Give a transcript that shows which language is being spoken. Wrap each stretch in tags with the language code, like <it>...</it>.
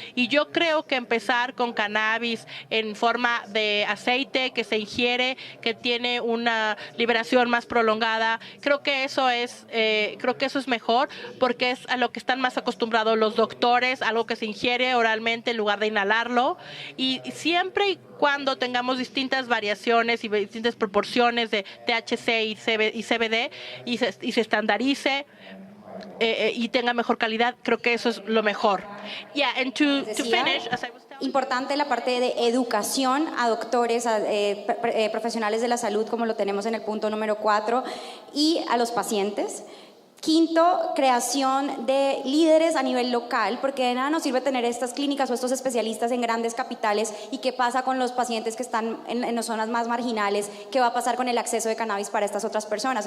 <es>Y yo creo que empezar con cannabis en forma de aceite que se ingiere, que tiene una liberación más prolongada, creo que eso es mejor, porque es a lo que están más acostumbrados los doctores, algo que se ingiere oralmente en lugar de inhalarlo. Y siempre y cuando tengamos distintas variaciones y distintas proporciones de THC y CBD y se estandarice y tenga mejor calidad, creo que eso es lo mejor.</es> <en>Yeah, and to finish, as I was telling</en> <es>importante la parte de educación a doctores, a profesionales de la salud, como lo tenemos en el punto número 4, y a los pacientes. Quinto, creación de líderes a nivel local, porque de nada nos sirve tener estas clínicas o estos especialistas en grandes capitales y qué pasa con los pacientes que están en las zonas más marginales, qué va a pasar con el acceso de cannabis para estas otras personas.</es>